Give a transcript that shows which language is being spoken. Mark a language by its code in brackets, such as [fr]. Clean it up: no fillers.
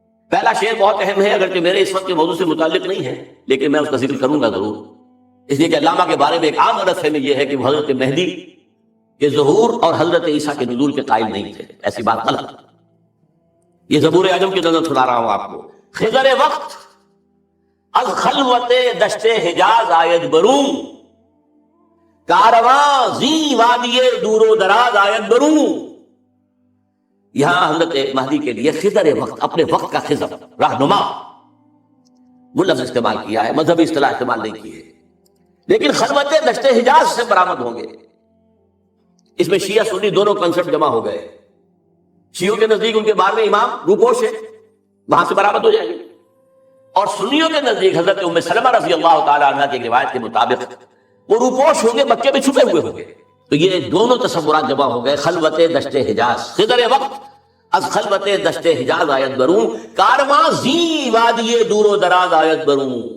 [ur] پہلا شعر بہت اہم ہے، اگرچہ میرے اس وقت کے موضوع سے متعلق نہیں ہے، لیکن میں اس کا ذکر کروں گا ضرور، اس لیے کہ علامہ کے بارے میں ایک عام غلط فہمی یہ ہے کہ وہ حضرت مہدی کے ظہور اور حضرت عیسیٰ کے نزول کے قائل نہیں تھے. ایسی بات غلط. یہ زبور عجم کی نظر سنا رہا ہوں آپ کو. [fa] خضر وقت از خلوت دشت حجاز آید بروں، کارواں زی وادی دور و دراز آید بروں. [ur] یہاں حضرت مہدی کے لیے خضر وقت، اپنے وقت کا خضر، رہنما، وہ لفظ استعمال کیا ہے، مذہبی اصطلاح استعمال نہیں کی ہے. لیکن خلوت دشت حجاز سے برآمد ہوں گے. اس میں شیعہ سنی دونوں کنسپٹ جمع ہو گئے. شیعوں کے نزدیک ان کے 12ویں امام روپوش ہے، وہاں سے برآمد ہو جائیں گے. اور سنیوں کے نزدیک حضرت ام سلمہ رضی اللہ تعالیٰ عنہ کی روایت کے مطابق وہ روپوش ہوں گے، مکے میں چھپے ہوئے ہوں گے. تو یہ دونوں تصورات جمع ہو گئے. [fa] خلوت دشت حجاز، خضر وقت از خلوت دشت حجاز آیت بروں، کارواں زی وادی دور و دراز آیت بروں.